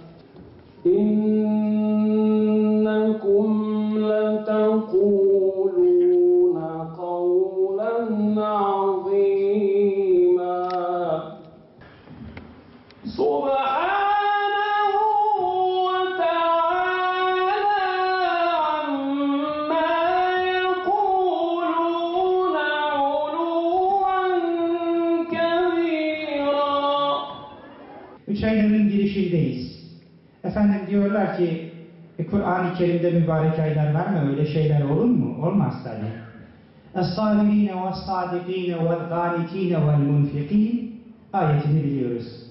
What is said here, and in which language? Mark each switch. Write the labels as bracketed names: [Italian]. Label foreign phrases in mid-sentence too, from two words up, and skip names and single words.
[Arabic] إنكم لتقولون قولا عظيما سبحانه وتعالى عما يقولون علوا كبيرا. [Turkish] Üç ayların girişindeyiz. Efendim diyorlar ki Kur'an-ı Kerim'de mübarek aylar var mı? Öyle şeyler olur mu? Olmaz tabi. [Arabic] السالمين والصادقين والقانتين والمنفقين [Turkish] ayetini biliyoruz.